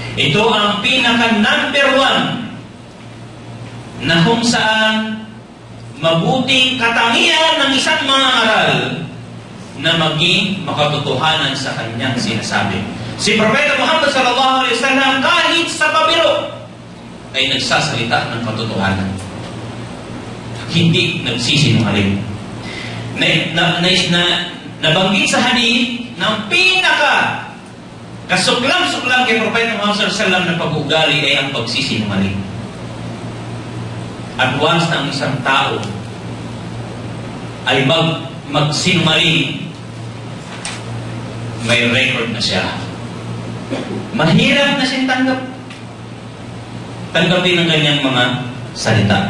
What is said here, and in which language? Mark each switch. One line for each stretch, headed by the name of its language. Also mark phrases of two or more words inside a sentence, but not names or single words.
Filipino: Ito ang pinaka-number 1 na kung saan mabuting katangian ng isang mangangaral na maging makatotohanan sa kanyang sinasabi. Si Propeta Muhammad
Arabic: صلى الله عليه وسلم
Filipino: kahit sa pabiro ay nagsasalita ng katotohanan. Hindi nagsisinungaling. Nabanggit sa hadith ng pinaka kasuklam-suklam kay Propeta Muhammad
Arabic: صلى الله عليه وسلم
Filipino: na pag-ugali ay ang pagsisinungaling. At once na ang isang tao ay magsinungaling, may record na siya. Mahirap na siyang tanggapin ang ganyang mga salita.